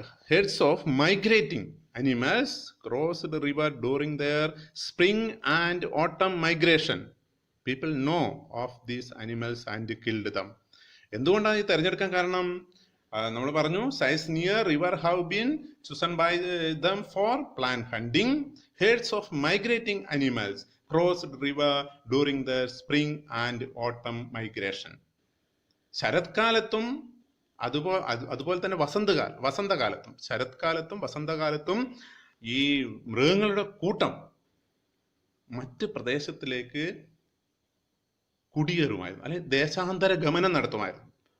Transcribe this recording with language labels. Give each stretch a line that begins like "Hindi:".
English: Herds of migrating animals crossed the river during their spring and autumn migration. People know of these animals and killed them.
Malayalam: എന്തുകൊണ്ടാണ് ഈ തിരഞ്ഞെടുക്കാൻ കാരണം? നമ്മൾ പറഞ്ഞു,
English: Sites near river have been chosen by them for plan hunting. herds of migrating animals crossed river during the spring and autumn migration.
Malayalam: ശരത്കാലത്തും അതുപോലെ തന്നെ വസന്തകാലത്തും ശരത്കാലത്തും വസന്തകാലത്തും ഈ മൃഗങ്ങളുടെ കൂട്ടം മറ്റ് പ്രദേശത്തിലേക്ക് കുടിയേറുമായിരുന്നു, അല്ലെങ്കിൽ ദേശാന്തര ഗമനം നടത്തുമായിരുന്നു.